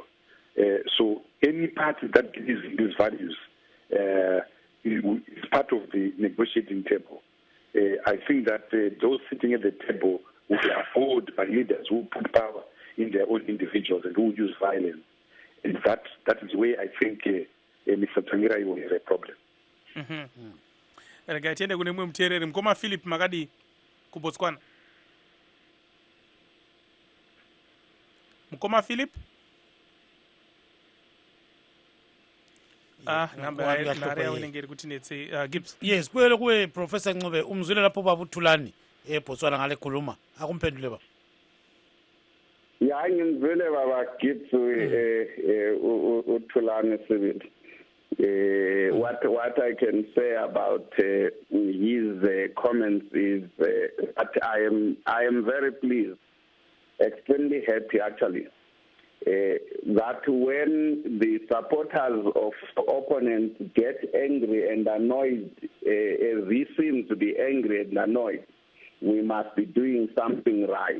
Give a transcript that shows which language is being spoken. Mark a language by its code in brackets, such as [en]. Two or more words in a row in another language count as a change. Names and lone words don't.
[en] So any party that believes in these values is part of the negotiating table. I think that those sitting at the table will be abhorred by leaders who put power in their own individuals and who use violence. And that is where I think Mr. Tsvangirai will have a problem. [sn] rega tiende kune mumwe muteereri. Mukoma Philip makadi kuBotswana. Mukoma Philip? Namba ya winenge kuti netse Gibbs. [nd] Yes, kwele kuwe Professor Ncube umzwile lapho baba uThulani eBotswana ngale khuluma. Akumphendule baba. Ya ngimzwile baba Gibbs uThulani Sibili. [en] What I can say about his comments is that I am very pleased, extremely happy actually, that when the supporters of opponents get angry and annoyed, as he seems to be angry and annoyed, we must be doing something right.